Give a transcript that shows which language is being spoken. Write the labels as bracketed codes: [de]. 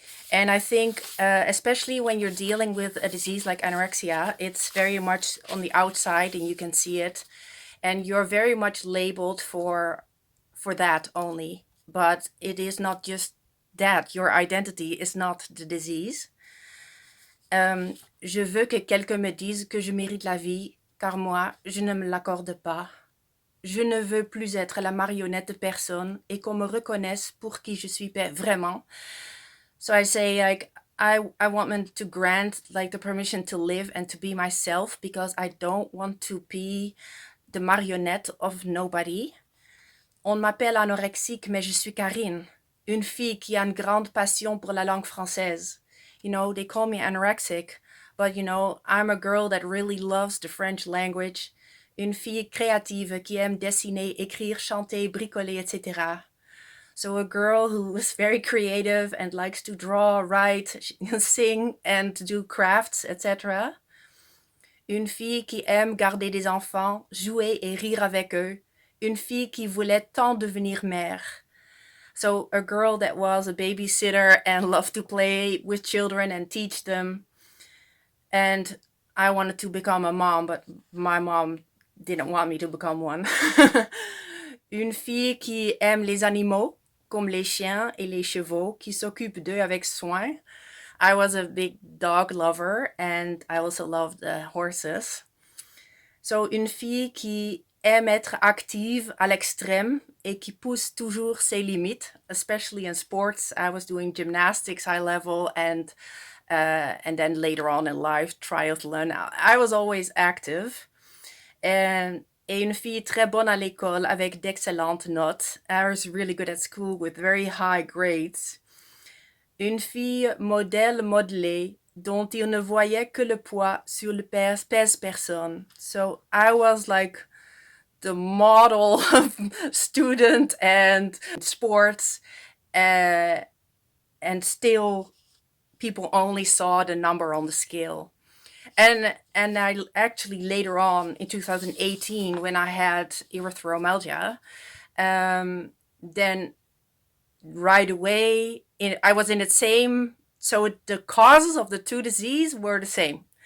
[en] And I think, especially when you're dealing with a disease like anorexia, it's very much on the outside and you can see it. And you're very much labeled for that only. But it is not just that. Your identity is not the disease. [fr] Je veux que quelqu'un me dise que je mérite la vie, car moi, je ne me l'accorde pas. Je ne veux plus être la marionnette de personne et qu'on me reconnaisse pour qui je suis vraiment. [en] So I say, like, I want them to grant like the permission to live and to be myself because I don't want to be the marionnette of nobody. [fr] On m'appelle anorexique, mais je suis Karine, une fille qui a une grande passion pour la langue française. [en] You know, they call me anorexic, but you know, I'm a girl that really loves the French language. [fr] Une fille créative qui aime dessiner, écrire, chanter, bricoler, etc. [en] So a girl who is very creative and likes to draw, write, sing, and do crafts, etc. [fr] Une fille qui aime garder des enfants, jouer et rire avec eux. Une fille qui voulait tant devenir mère. [en] So a girl that was a babysitter and loved to play with children and teach them. And I wanted to become a mom, but my mom didn't want me to become one. [fr] Une fille qui aime les animaux, comme les chiens et les chevaux, qui s'occupe d'eux avec soin. [en] I was a big dog lover and I also loved horses. [fr] So une fille qui aime être active à l'extrême et qui pousse toujours ses limites, [en] especially in sports. I was doing gymnastics high level and then later on in life, triathlon. I was always active. [fr] Et une fille très bonne à l'école avec d'excellentes notes. [en] I was really good at school with very high grades. [fr] Une fille modèle modelée dont il ne voyait que le poids sur le pèse-personne. [en] So I was like the model student and sports, and still people only saw the number on the scale. And I actually later on in 2018 when I had erythromyalgia, then right away I was in the same, so the causes of the two diseases were the same.